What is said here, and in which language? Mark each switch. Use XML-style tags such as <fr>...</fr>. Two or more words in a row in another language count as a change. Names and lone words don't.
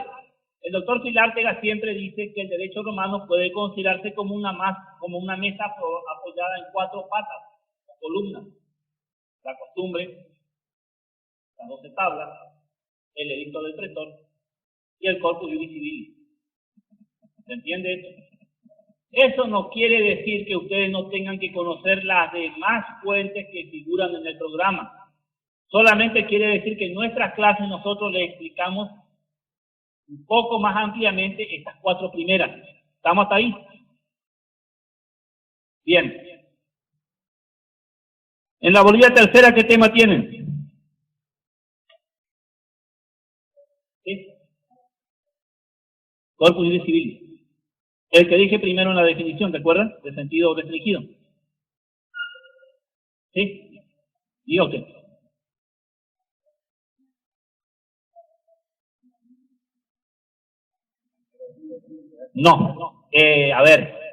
<es>El doctor Filártega siempre dice que el derecho romano puede considerarse como una mesa apoyada en cuatro patas, o columnas. La costumbre, las 12 tablas, el edicto del pretor y el</es> <la>corpus iuris civilis.</la> <es>¿Se entiende esto? Eso no quiere decir que ustedes no tengan que conocer las demás fuentes que figuran en el programa. Solamente quiere decir que en nuestras clases nosotros les explicamos un poco más ampliamente estas cuatro primeras. ¿Estamos hasta ahí? Bien. En la bolilla tercera, ¿qué tema tienen? ¿Sí?</es> <la>Corpus iuris civilis.</la> <es>El que dije primero en la definición, ¿te acuerdas? De sentido restringido. ¿Sí? Diga usted. No. A ver.</es>